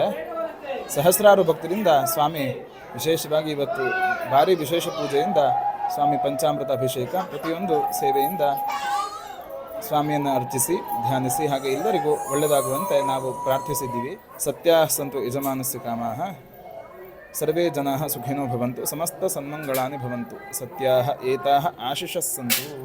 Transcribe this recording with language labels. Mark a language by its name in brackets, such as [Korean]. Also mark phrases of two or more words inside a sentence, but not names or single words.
[Kannada] ಸಹಸ್ರಾರು ಭಕ್ತರಿಂದ ಸ್ವಾಮಿ ವಿಶೇಷವಾಗಿ ಇವತ್ತು ಭಾರಿ ವಿಶೇಷ ಪೂಜೆಯಿಂದ ಸ್ವಾಮಿ ಪಂಚಾಮೃತ ಅಭಿಷೇಕ ಪ್ರತಿಯೊಂದು ಸೇವೆಯಿಂದ ಸ್ವಾಮಿಯನ್ನು ಅರ್ಚಿಸಿ ಧ್ಯಾನಿಸಿ ಹಾಗೆ ಎಲ್ಲರಿಗೂ ಒಳ್ಳೆಯದಾಗುವಂತೆ ನಾವು ಪ್ರಾರ್ಥಿಸಿದ್ದೀವಿ. [Sanskrit] ಸತ್ಯಾಃ ಸಂತು ಯಜಮಾನಸ್ಯ ಕಾಮಾಃ. ಸರ್ವೇ ಜನಾಃ ಸುಖಿನೋ ಭವಂತು. ಸಮಸ್ತ ಸನ್ಮಂಗಳಾನಿ ಭವಂತು. ಸತ್ಯಾಃ ಏತಾಃ ಆಶಿಷಃ ಸಂತು.